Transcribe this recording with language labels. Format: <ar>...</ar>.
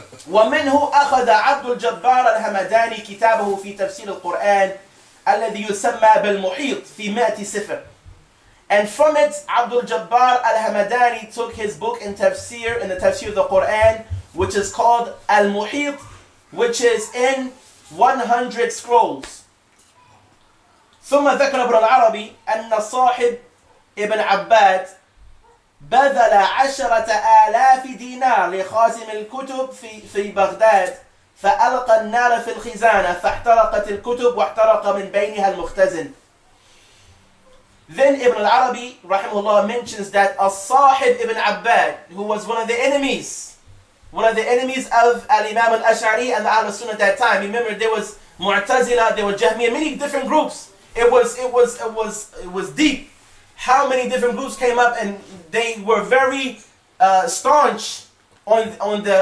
<ar>وَمِنْهُ أَخَذَ عَبْدُ الْجَبَّارِ الْهَمَدَانِ كِتَابَهُ فِي تَفْسِيرِ الْقُرْآنِ الَّذِي يُسَمَّى بِالْمُحِيطِ فِي 100 سِفْرٍ.</ar> <en>And from it, Abdur-Rahman al-Hamadani took his book in the tafsir of the Quran, which is called Al-Muhit, which is in 100 scrolls.</en> <ar>ثم ذكر ابن العربي أن صاحب ابن عباد بذل 10,000 دينار لخازن الكتب في بغداد فألقى النار في الخزانة فاحترقت الكتب واحترق من بينها المختزن.</ar> <en>Then Ibn al-Arabi rahimahullah mentions that As-Sahib ibn Abbad, who was one of the enemies of Al-Imam al-Ash'ari and the Ahl Sunnah at that time. Remember, there was Mu'tazila, there were Jahmiyyah, many different groups. It was deep. How many different groups came up, and they were very staunch on</en>